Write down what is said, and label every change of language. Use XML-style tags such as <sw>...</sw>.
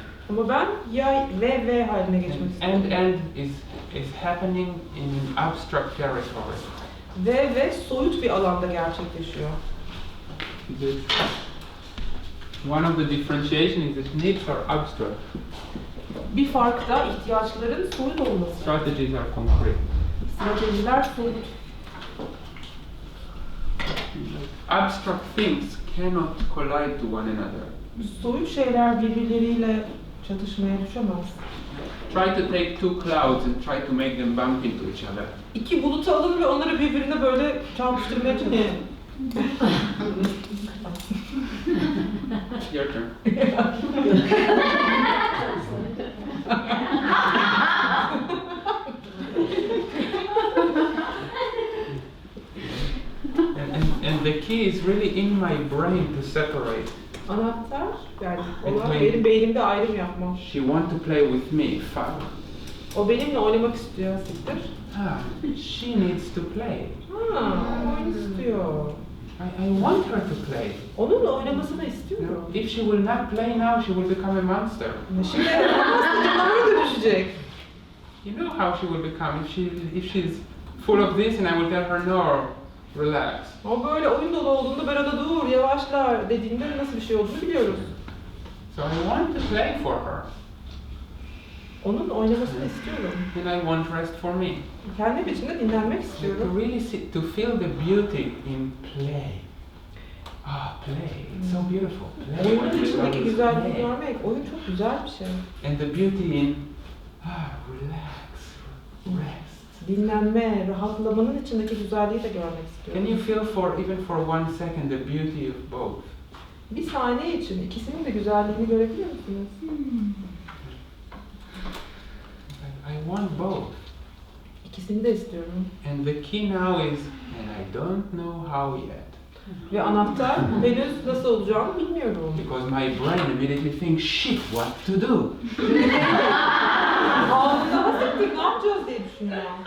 <tr>Ama ben ya ve haline geçmek istiyorum.</tr> <en>And is happening in an abstract territory.</en> <tr>Ve soyut bir alanda gerçekleşiyor.</tr> <en>One of the differentiation is that needs are abstract.</en> <tr>Bir fark da ihtiyaçların soyut olması.</tr> <en>Strategies are concrete.</en> <tr>Stratejiler soyut.</tr> <en>Abstract things cannot collide to one another.</en> <tr>Soyut şeyler birbirleriyle çatışmaya düşemez.</tr> <en>Try to take two clouds and try to make them bump into each other.</en> <tr>İki bulutu alın ve onları birbirine böyle çarpıştırmaya çalışın.</tr> <en>Your turn. and the key is really in my brain to separate.</en> <tr>Anahtar yani olan benim beynimde ayrım yapmam.</tr> <en>She wants to play with me, fuck.</en> <tr>O benimle oynamak istiyor, siktir.</tr> <en>She needs to play.</en> <tr>Oyun istiyor.</tr> <en>I want her to play.</en> <tr>Onunla oynamasını istiyorum.</tr> <en>If she will not play now, she will become a monster.</en> <tr>Şimdi canavar dönüşecek.</tr> <en>You know how she will become if she's full of this and I will tell her no, relax.</en> <tr>O böyle oyun dolu olduğunda ben ona dur, yavaşla dediğinde nasıl bir şey olduğunu biliyoruz.</tr> <en>So I want to play for her.</en> <tr>Onun oynamasını istiyorum.</tr> <en>And I want rest for me.</en> <tr>Kendim için de dinlenmek</tr> <en>To</en> <tr>istiyorum.</tr> <en>really to feel the beauty in play. Play. It's so beautiful. Play.</en> <tr>Oyunun içindeki güzelliği görmek, oyun çok güzel bir şey.</tr> <en>And the beauty in relax, rest.</en> <tr>Dinlenme, rahatlamanın içindeki güzelliği de görmek istiyorum.</tr> <en>Can you feel even for 1 second the beauty of both?</en> <tr>Bir saniye için ikisinin de güzelliğini görebiliyor musunuz?</tr> <en>I want both.</en> <tr>İkisini de istiyorum.</tr> <en>And the key now is, and I don't know how yet.</en> <tr>Ve anahtar henüz nasıl olacağını bilmiyorum.</tr> <en>Because my brain immediately thinks, shit, what to do?</en> <tr>Ağzında hasrettir, ne yapacağız diye düşünüyor.</tr>